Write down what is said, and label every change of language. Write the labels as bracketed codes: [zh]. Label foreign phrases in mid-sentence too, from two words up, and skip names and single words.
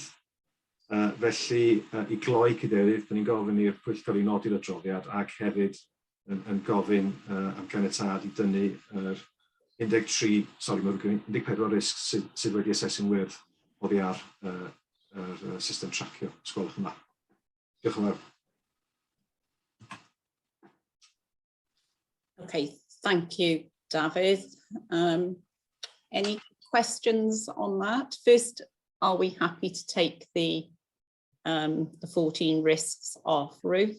[cy] Felly, i gloi Cadeirydd, da ni'n gofyn i'r Pwyllgor i nodi'r adroddiad ac hefyd yn gofyn am ganiatâd i dynnu yr 14 risg sydd wedi asesu'n wyrdd oddi ar y system tracio. Sgolwch yma. Diolch yn fawr. [en] Okay, thank you, David. Any questions on that? First, are we happy to take the 14 risks off, Ruth?